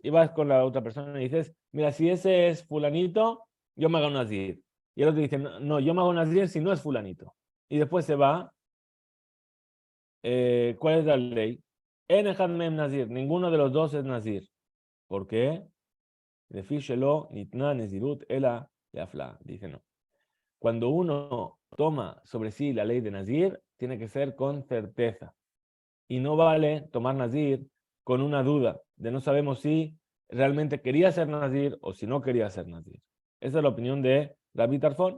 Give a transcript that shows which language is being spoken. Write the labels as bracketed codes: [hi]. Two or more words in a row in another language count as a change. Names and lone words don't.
[es] Y vas con la otra persona y dices, mira, si ese es fulanito, yo me hago Nazir. Y el otro dice, no, no, yo me hago Nazir si no es fulanito. Y después se va. ¿Cuál es la ley? [he] אין אחד מהם נזיר, ninguno de los dos es Nazir. [es] ¿Por qué? Defíshelo, nitna nezirut, ela, yafla. Dice no. Cuando uno toma sobre sí la ley de Nazir, tiene que ser con certeza. Y no vale tomar Nazir con una duda de no sabemos si realmente quería ser Nazir o si no quería ser Nazir. Esa es la opinión de Rabbi Tarfon.